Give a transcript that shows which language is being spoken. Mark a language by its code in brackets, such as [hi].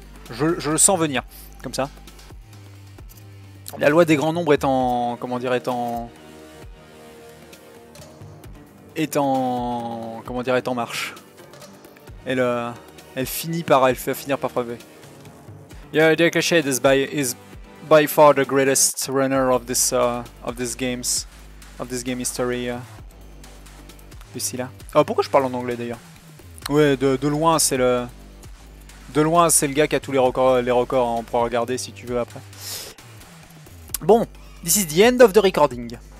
[fr] Je le sens venir, comme ça. La loi des grands nombres est en... Comment dire, est en marche. Elle finit par... Elle fait finir par frapper. [en] Yeah, Dirk Cached is by far the greatest runner of this game history. [fr] Ici là. Oh, pourquoi je parle en anglais d'ailleurs? Ouais, de loin c'est le... De loin c'est le gars qui a tous les records, hein, on pourra regarder si tu veux après. Bon, [en] this is the end of the recording.